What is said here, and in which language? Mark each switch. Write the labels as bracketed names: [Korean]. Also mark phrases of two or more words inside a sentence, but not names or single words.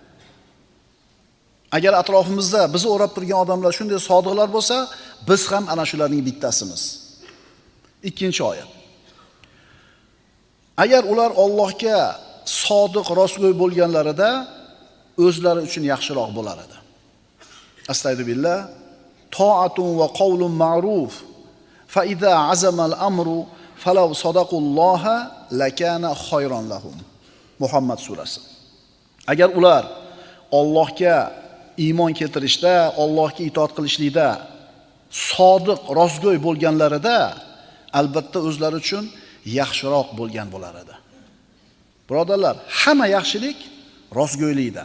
[Uzbek] Agar atrofimizda bizni o'rab turgan odamlar shunday sodiqlar bo'lsa, biz ham ana shularning bittasimiz. Ikkinchi oyat. Agar ular Allohga sodiq, rostgo'y bo'lganlarida o'zlari uchun yaxshiroq bo'lar edi. [Arabic] أستغفر الله. طاعة وقول معروف. فإذا عزم الأمر فلو صدقوا الله لكان خيرا لهم. [Uzbek] Muhammad surasi. Agar ular Allohga iymon keltirishda, Allohga itoat qilishlikda sodiq, rostgo'y bo'lganlarida albatta o'zlari uchun yaxshiroq bo'lgan bo'lar edi. Birodarlar, hamma yaxshilik rostgo'ylikda.